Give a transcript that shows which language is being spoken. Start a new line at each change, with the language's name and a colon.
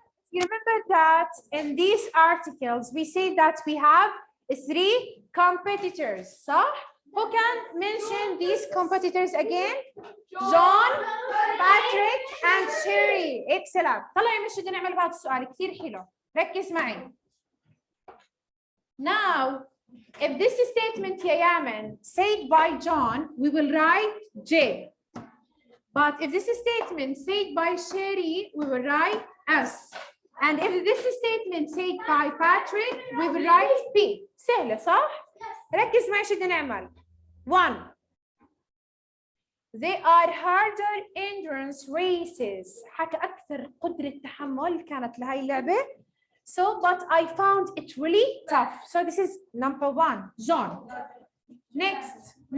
English: You remember that in these articles, we say that we have 3 competitors,
Arabic: صح?
English: Who can mention these competitors again? John, Patrick, and Sherry. Excellent.
Arabic: طلعي مش بدنا نعمل بهذا السؤال كثير حلو. ركز معي.
English: Now, if this statement يا يامن said by John, we will write J. But if this statement said by Sherry, we will write S. And if this statement said by Patrick, we will write P.
Arabic: سهلة صح؟ ركز معي شو بدنا نعمل.
English: 1. They are harder endurance races.
Arabic: حكى أكثر قدرة تحمل كانت لهي اللعبة.
English: So, but I found it really tough. So this is number 1, John. Next.